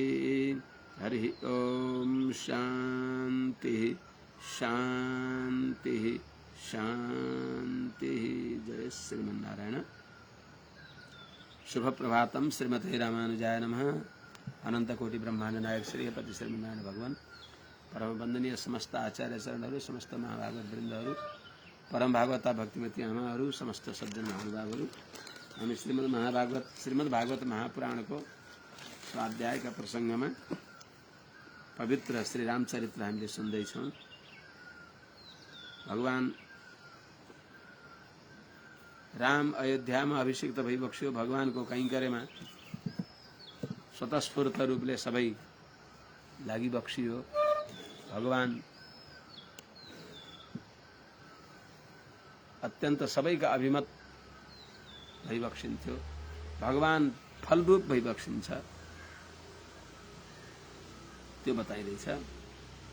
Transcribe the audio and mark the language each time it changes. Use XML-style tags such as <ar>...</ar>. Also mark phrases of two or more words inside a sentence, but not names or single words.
<sa>हरि ओम शांति शांति शांति। जय श्रीमन्नारायण। शुभ प्रभातम। श्रीमते रामानुजाय नमः।</sa> <ne>अनंत कोटि ब्रह्मांड नायक श्रीपति श्रीमन्नारायण भगवान परम वंदनीय समस्त आचार्य शरणहरू समस्त महाभागवत वृन्दहरू परम भागवता भक्तिमती आमाहरू समस्त सज्जन महानुभावहरू हामी श्रीमद् भागवत महापुराण को स्वाध्याय का प्रसंग में पवित्र श्री रामचरित्र हामीले सुन्दैछौँ। भगवान राम अयोध्या में अभिषिक्त भइबक्स्यो। भगवान को कैंकर्यमा स्वतस्फूर्त रूपले सबै लागिबक्सियो। भगवान अत्यंत सबैका अभिमत भइबक्सिन्थ्यो। भगवान फलरूप भइबक्सिन्छ त्यो बताइदैछ।</ne>